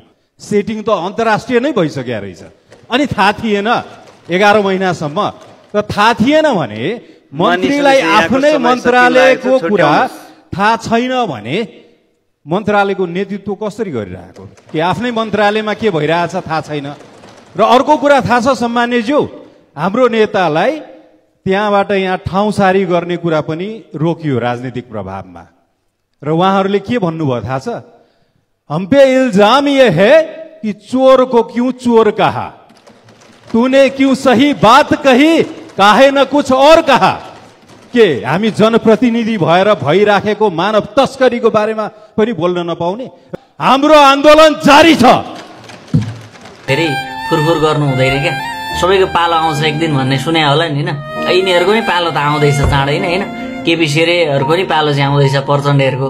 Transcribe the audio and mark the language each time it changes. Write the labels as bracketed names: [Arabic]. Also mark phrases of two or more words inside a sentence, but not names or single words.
[Nepali] सेटिङ त अन्तर्राष्ट्रिय नै भइसक्यो रहेछ। अनि थाहा थिएन 11 महिनासम्म, र थाहा थिएन भने मन्त्रीलाई आफ्नै मन्त्रालयको कुरा थाहा छैन भने मन्त्रालयको नेतृत्व कसरी गरिरहेको, कि आफ्नै मन्त्रालयमा के भइरहेछ थाहा छैन। र अर्को कुरा थाहा छ सम्मान्यज्यू, हाम्रो नेतालाई त्यहाँबाट यहाँ ठाउँसारी गर्ने कुरा पनि रोकियो राजनीतिक प्रभावमा। र उहाँहरूले के भन्नुभयो थाहा छ? [Hindi] हम पे इल्जाम ये है कि चोर को क्यों चोर कहा, तूने क्यों सही बात कही, काहे न कुछ और कहा। [Nepali] के हामी जनप्रतिनिधि भएर भइराखेको मानव तस्करीको बारेमा पनि बोल्न नपाउने? हाम्रो आन्दोलन जारी छ। फेरि फुरफुर गर्नु हुँदैन क्या, सबैको पालो आउँछ एक दिन भन्ने सुने होला नि हैन। यिनीहरूको पनि पालो त आउँदैछ चाँडै नै हैन। केपी शेरेहरूको पनि पालो चाहिँ आउँदैछ प्रचण्डहरूको।